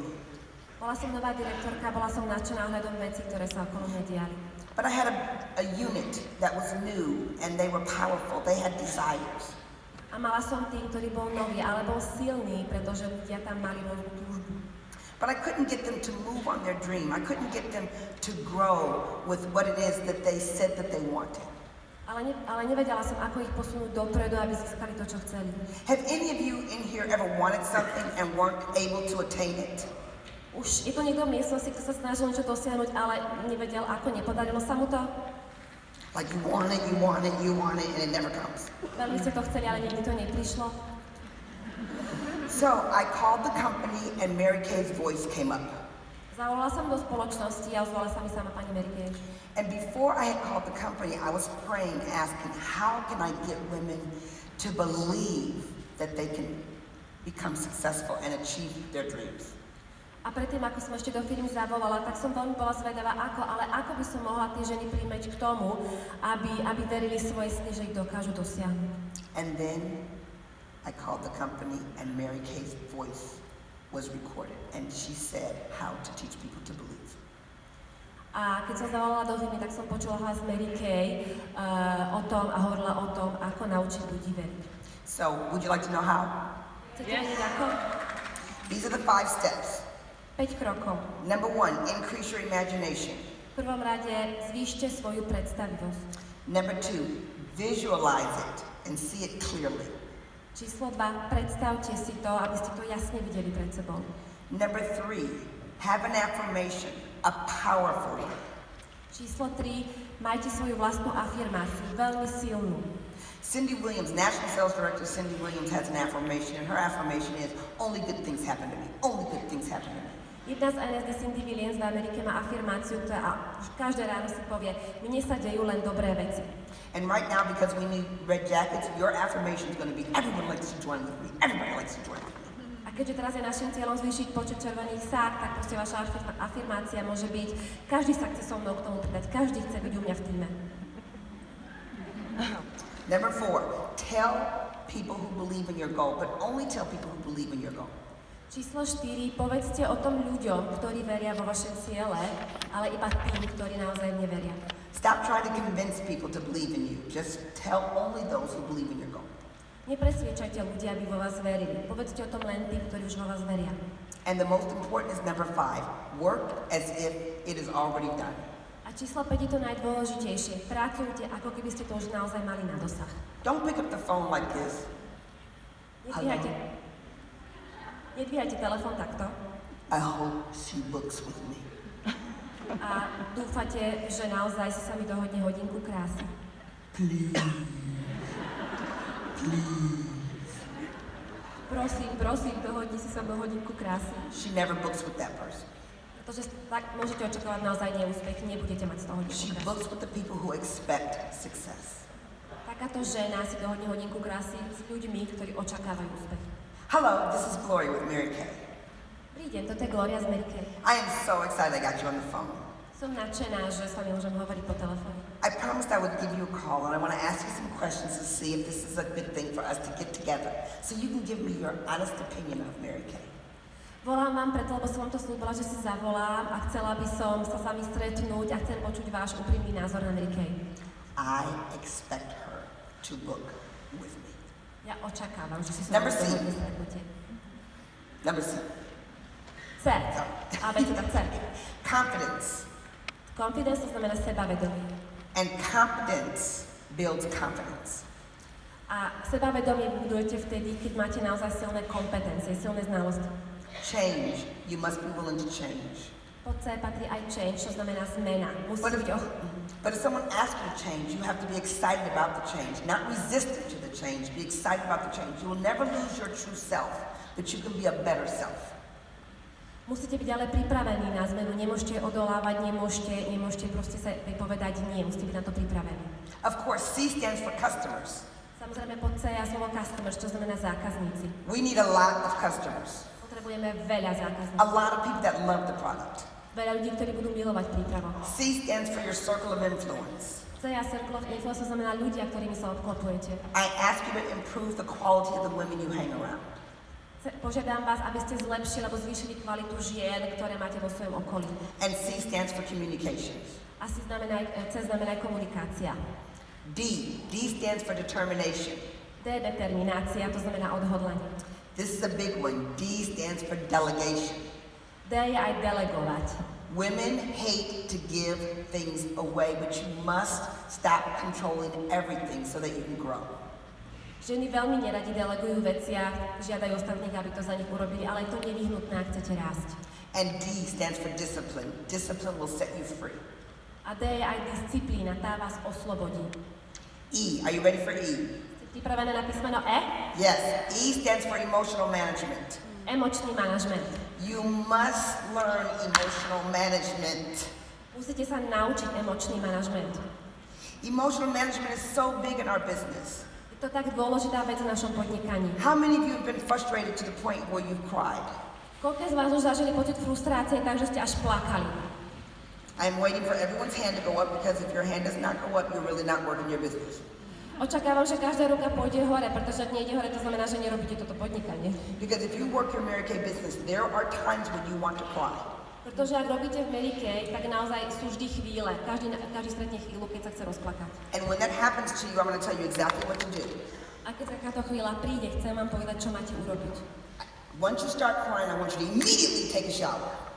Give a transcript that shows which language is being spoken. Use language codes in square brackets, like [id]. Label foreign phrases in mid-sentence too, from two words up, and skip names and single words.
[sk] Bola som nová direktorka, bola som nadšená ohľadom vecí, ktoré sa okolo mňa diali. [en] But I had a unit that was new and they were powerful. They had desires. [sk] A mala som tým, ktorý bol nový, ale bol silný, pretože ľudia tam mali rôznu túžbu. [en] But I couldn't get them to move on their dream. I couldn't get them to grow with what it is that they said that they wanted. [sk] Ale nevedela som, ako ich posunúť dopredu, aby získali to, čo chceli. [en] Have any of you in here ever wanted something and weren't able to attain it? [sk] Už je to niekto v miestnosti, kto sa snažil niečo dosiahnuť, ale nevedel, ako, nepodarilo sa mu to. [en] Like you want it, you want it, you want it, and it never comes. [sk] Veľmi ste to chceli, ale nikdy to neprišlo. [en] So I called the company and Mary Kay's voice came up. [sk] Zavolala som do spoločnosti a ozvala sa mi sama pani Mary Kay. [en] And before I had called the company, I was praying, asking, how can I get women to believe that they can become successful and achieve their dreams? [sk] A predtým, ako som ešte do firmy zavolala, tak som veľmi bola zvedavá, ako by som mohla tie ženy príjmeť k tomu, aby verili svoje sny, že ich dokážu dosiahnuť. [en] And then I called the company and Mary Kay's voice was recorded and she said how to teach people to believe. [sk] A keď som zavolala do firmy, tak som počula hlas Mary Kay o tom a hovorila o tom, ako naučiť ľudí veriť. [en] So, would you like to know how? [sk] Chcete vedieť ako? [en] These are the 5 steps. [sk] 5 krokov. [en] Number 1, increase your imagination. [sk] V prvom rade zvýšte svoju predstavivosť. [en] Number 2, visualize it and see it clearly. [sk] Číslo 2, predstavte si to, aby ste to jasne videli pred sebou. [en] Number 3, have an affirmation, a powerful one. [sk] Číslo 3, majte svoju vlastnú afirmáciu, veľmi silnú. [en] Cindy Williams, National Sales Director Cindy Williams has an affirmation, and her affirmation is, only good things happen to me, only good things happen to me. [sk] Jedna z NSD Cindy Williams v Amerike má afirmáciu, ktorá každé ráno si povie, mne sa dejú len dobré veci. [en] And right now, because we need red jackets, your affirmation is going to be, everyone likes to join with me, everybody likes to join with me. [sk] A keďže teraz je našim cieľom zvýšiť počet červených sák, tak proste vaša afirmácia môže byť: každý sa chce so mnou k tomu pridať, každý chce byť u mňa v tíme. [en] Number 4, tell people who believe in your goal, but only tell people who believe in your goal. [sk] Číslo 4, povedzte o tom ľuďom, ktorí veria vo vaše ciele, ale iba tým, ktorí naozaj neveria. [en] Stop trying to convince people to believe in you. Just tell only those who believe in your goal. [sk] Nepresviečajte ľudia, aby vo vás verili. Povedzte o tom len tým, ktorí už vo vás veria. [en] And the most important is number 5, work as if it is already done. [sk] A číslo 5 je to najdôležitejšie. Pracujte, ako keby ste to už naozaj mali na dosah. [en] Don't pick up the phone like this. [sk] Nedvíhajte telefón takto. [en] I hope she books with me. [sk] A dúfate, že naozaj si sa mi dohodne hodinku krásy. [en] Please. [sk] Prosím, dohodni si so mnou hodinku krásy. [en] She never books with that person. [sk] Pretože tak môžete očakávať naozaj neúspech, nebudete mať z toho hodinku [en] She [sk] krásy. [en] books with the people who expect success. [sk] Takáto žena si dohodne hodinku krásy s ľuďmi, ktorí očakávajú úspech. [en] Hello, this is Gloria with Mary Kay. [sk] Prídem, toto je Gloria z Mary Kay. [en] I am so excited I got you on the phone. [sk] Som nadšená, že s vami môžem hovoriť po telefóne. [en] I promised I would give you a call and I want to ask you some questions to see if this is a good thing for us to get together. So you can give me your honest opinion of Mary Kay. [sk] Volám vám preto, lebo som vám to slúbila, že si zavolám a chcela by som sa s vami stretnúť a chcem počuť váš úprimný názor na Mary Kay. [en] I expect her to book with me. [sk] Ja očakávam, že si sa [en] Number C. [sk] stretnutie. [en] Number C. [sk] C. Abeceda C. [en] Confidence. [sk] Confidence to znamená sebavedomie. [en] And competence builds confidence. [sk] A sebavedomie budujete vtedy, keď máte naozaj silné kompetencie, silné znalosti. [en] Change. You must be willing to change. [sk] Pod C patrí aj change, čo znamená zmena. Musíte byť [en] But if someone asks you to change, you have to be excited about the change, not resistant to the change. Be excited about the change. You will never lose your true self, but you can be a better self. [sk] Musíte byť ale pripravení na zmenu, nemôžete odolávať, nemôžete proste sa povedať nie, musíte byť na to pripravení. [en] Of course, C stands for customers. [sk] Samozrejme pod C je slovo customers, čo znamená zákazníci. [en] We need a lot of customers. [sk] Potrebujeme veľa zákazníkov. [en] A lot of people that love the product. [sk] Veľa ľudí, ktorí budú milovať prípravok. [en] C stands for your circle of influence. [sk] C a [en] circle of influence [sk] znamená ľudia, ktorými sa obklopujete. [en] I ask you to improve the quality of the women you hang around. [sk] Požiadam vás, aby ste zlepšili alebo zvýšili kvalitu žien, ktoré máte vo svojom okolí. [en] And C stands for communications. [sk] A C znamená aj komunikácia. [en] D stands for determination. [sk] D je determinácia, to znamená odhodlanie. [en] This is a big one. D stands for delegation. [sk] D je aj delegovať. [en] Women hate to give things away, but you must stop controlling everything so that you can grow. [sk] Ženy veľmi neradi delegujú veci a žiadajú ostatných, aby to za nich urobili, ale je to nevyhnutné, ak chcete rásť. [en] And D stands for discipline. Discipline will set you free. [sk] A D je aj disciplína, tá vás oslobodí. [en] E, are you ready for E? [sk] Ste pripravené na písmeno E? [en] Yes, E stands for emotional management. [sk] Emočný manažment. [en] You must learn emotional management. [sk] Musíte sa naučiť emočný manažment. [en] Emotional management is so big in our business. [sk] Je to tak dôležitá vec v našom podnikaní. [en] How many of you have been frustrated to the point where you've cried? [sk] Koľko z vás už zažili pocit frustrácie, takže ste až plakali? [en] I'm waiting for everyone's hand to go up because if your hand does not go up, you're really not working your business. [sk] Očakávam, že každá ruka pôjde hore, pretože ak nejde hore, to znamená, že nerobíte toto podnikanie. [en] Because if you work your Mary Kay business, there are times when you want to cry. [sk] Pretože ak robíte v Mary Kay, tak naozaj sú vždy chvíle. Každý stretne chvíľu, keď sa chce rozplakať. [en] And when that happens to you, I'm going to tell you exactly what to do. [sk] A keď takáto chvíľa príde, chcem vám povedať, čo máte urobiť. [en] Once you start crying, I want you to immediately take a shower.